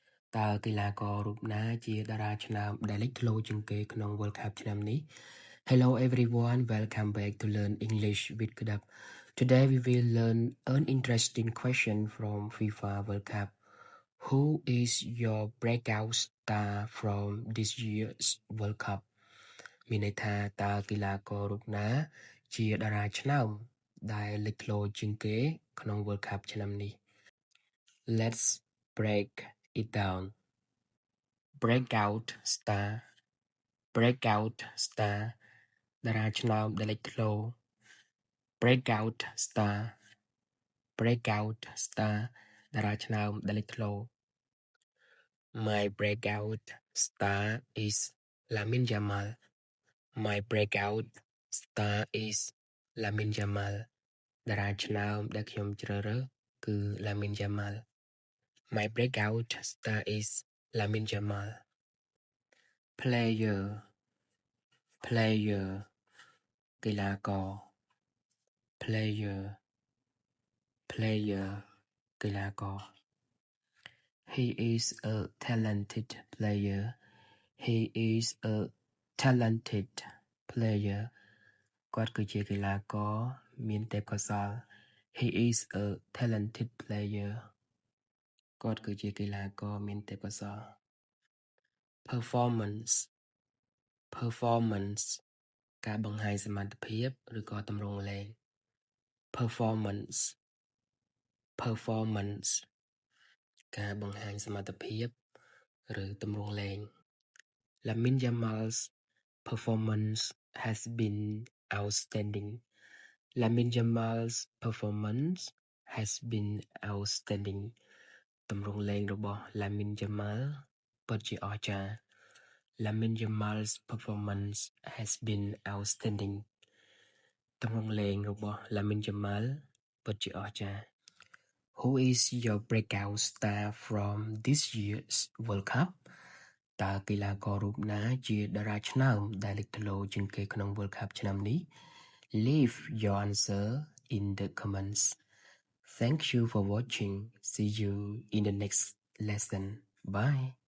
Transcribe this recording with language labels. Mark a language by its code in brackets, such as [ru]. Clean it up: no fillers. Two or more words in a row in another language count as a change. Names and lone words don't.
[km] តើកីឡាកររូបណាជាតារាឆ្នើមដែលលេចធ្លោជាងគេក្នុង World Cup ឆ្នាំនេះ [en] Hello everyone, welcome back to Learn English with Kudak. Today we will learn an interesting question from FIFA World Cup. Who is your breakout star from this year's World Cup? [km] មានន័យថាតើកីឡាកររូបណាជាតារាឆ្នើមដែលលេចធ្លោជាងគេក្នុង World Cup ឆ្នាំនេះ [en] Let's break it down. Breakout star [km] តារាឆ្នើមដែលលេចធ្លោ [en] Breakout star [km] តារាឆ្នើមដែលលេចធ្លោ [en] My breakout star is Lamine Yamal. My breakout star is Lamine Yamal. [km] តារាឆ្នើមដែលខ្ញុំជ្រើសរើសគឺ Lamine Yamal. [en] My breakout star is Lamine Yamal. Player កីឡាករ Player កីឡាករ He is a talented player. He is a talented player. [km] គាត់គឺជាកីឡាករមានទេពកោសល្យ [en] He is a talented player. [km] គាត់គឺជាកីឡាករមានទេពកោសល្យ Performance ការបង្ហាញសមត្ថភាពឬក៏ទម្រង់លេង Performance ការបង្ហាញសមត្ថភាពឬទម្រង់លេង [en] Lamine Yamal's performance has been outstanding. Lamine Yamal's performance has been outstanding. [km] ទម្រង់លេងរបស់ Lamine Yamal ពិតជាអស្ចារ្យ [en] Lamine Yamal's performance has been outstanding. [km] ទម្រង់លេងរបស់ Lamine Yamal ពិតជាអស្ចារ្យ [en] Who is your breakout star from this year's World Cup? [km] តើកីឡាកររូបណាជាតារាឆ្នើមដែលលេចធ្លោជាងគេក្នុង World Cup ឆ្នាំនេះ [en] Leave your answer in the comments. Thank you for watching. See you in the next lesson. Bye.